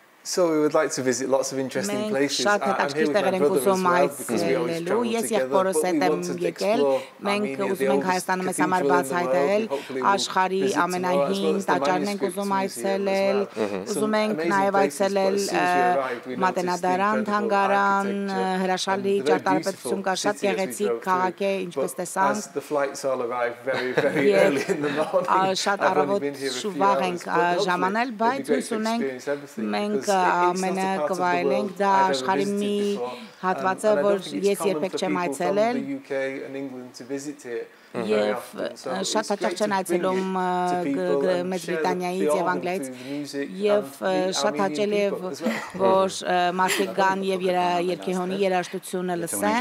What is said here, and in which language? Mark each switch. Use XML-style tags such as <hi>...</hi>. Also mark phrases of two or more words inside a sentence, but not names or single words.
<en>So we would like to visit lots of interesting places.</en> <hy>Շատ հետաքրքիր տեղեր ենք ուզում այցելելու։ Ես եղբորս հետ եմ եկել։ Մենք ուզում ենք Հայաստանը մեզ համար բացահայտել, աշխարհի ամենահին տաճարն ենք ուզում այցելել, ուզում ենք նաև այցելել Մատենադարան, Թանգարան, հրաշալի ճարտարապետություն կա, շատ գեղեցիկ քաղաք է, ինչպես տեսանք։</hy> <en>The flights all arrive very early in the morning.</en> <hy>Շատ առավոտ շուվաղ ենք ժամանել, բայց հույս ունենք մենք ամենը կվայելենք, դա աշխարհի մի հատված է, որ ես երբեք չեմ այցելել։ Եվ շատ հաճախ չեն այցելում Մեծ Բրիտանիայից եւ Անգլիայից եւ շատ հաճելի է որ մարդիկ գան եւ երկեհոնի երաժշտությունը լսեն։</hy>